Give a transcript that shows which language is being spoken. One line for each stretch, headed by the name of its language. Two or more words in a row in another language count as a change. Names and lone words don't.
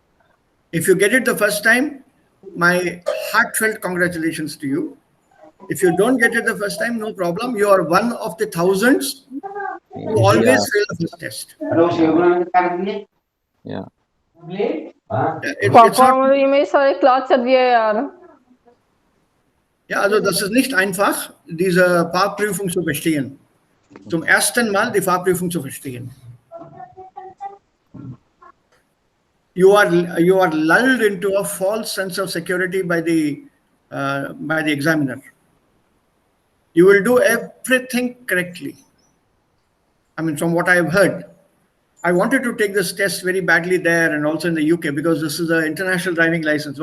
English: If you get it the first time, my heartfelt congratulations to you. If you don't get it the first time, no problem. You are one of the thousands who always fail the first test. Yeah. It's not,
Hindi: मेरी सारे क्लास चल रही है यार.
German: ja, also das ist nicht einfach, diese Fahrprüfung zu verstehen. Zum ersten Mal die Fahrprüfung zu verstehen.
English: You are lulled into a false sense of security by the examiner. You will do everything correctly. I mean, from what I have heard, I wanted to take this test very badly there and also in the UK because this is an international driving license.